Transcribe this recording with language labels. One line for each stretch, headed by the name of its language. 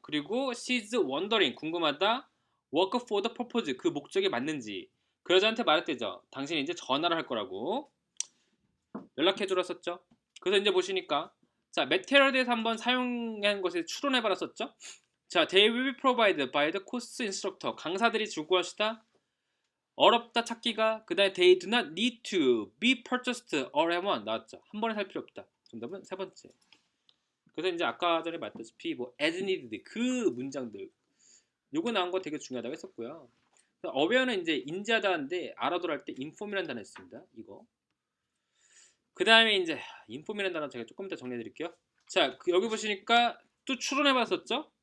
Korean: 그리고
English: she's wondering
Korean: 궁금하다.
English: work for the purpose
Korean: 그 목적이 맞는지 그 여자한테 말했대죠. 당신이 이제 전화를 할 거라고 연락해주라 썼죠. 그래서 이제 보시니까 자, material에 대해서 한번 사용한 것에 추론해봐라 썼죠.
English: 자, they will be provided by the course instructor
Korean: 강사들이 줄 것이다. 어렵다 찾기가 그 다음에
English: they do not need to be purchased all at once 나왔죠.
Korean: 한 번에 살 필요 없다. 정답은 세 번째. 그래서 이제 아까 전에 말했다시피 뭐 as needed 그 문장들 요거 나온 거 되게 중요하다고 했었고요. aware는 이제 인지하다인데 알아둬라 할 때 inform이라는 단어 있습니다. 이거 그 다음에 이제 인폼이라는 단어 제가 조금 이따 정리해 드릴게요. 자, 여기 보시니까 또 추론해 봤었죠?